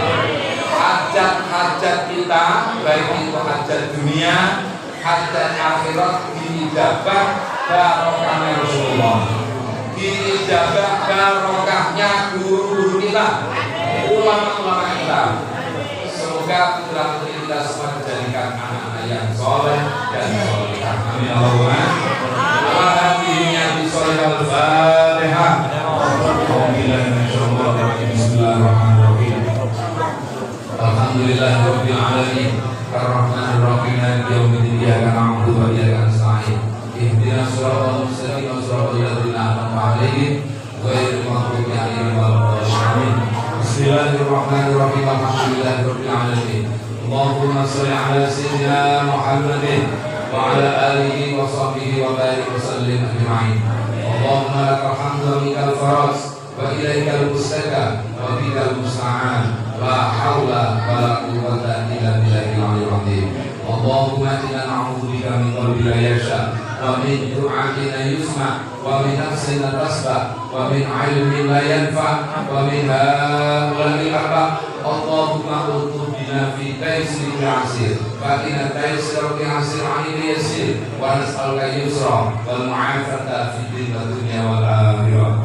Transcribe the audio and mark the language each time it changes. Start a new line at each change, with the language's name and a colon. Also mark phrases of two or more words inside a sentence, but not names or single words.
Indonesian: Hajat-hajat kita, baik itu hajat dunia, hajat akhirat, diijabah barokahnya Rasulullah, diijabah barokahnya guru-guru kita, ulama-ulama kita. Semoga putra-putri kita semua dijadikan anak-anak yang soleh dan solehah.
Arabic: آمين اللهم. الفاتحة. بسم الله الرحمن الرحيم. الحمد لله رب العالمين. الرحمن الرحيم. مالك يوم الدين. إياك نعبد وإياك نستعين. اهدنا الصراط المستقيم. صراط الذين أنعمت عليهم غير المغضوب عليهم ولا الضالين. بسم الله الرحمن الرحيم. الحمد لله رب العالمين. اللهم صل على سيدنا محمد وعلى آله وصحبه وبارك وسلم أجمعين. اللهم لك الحمد ومن الفرج وإليك المشتكى وبك المستعان. لا حول ولا قوة إلا بالله العلي العظيم. اللهم إنا نعوذ بك من قلب لا يخشع ومن دعاء لا يسمع ومن نفس لا تشبع ومن علم لا ينفع ومن حول أربع. اللهم تب بنا في تيسير العسير فإن تيسير العسير عليك يسير ونسألك اليسرى والمعافاة في الدين والدنيا والآخرة.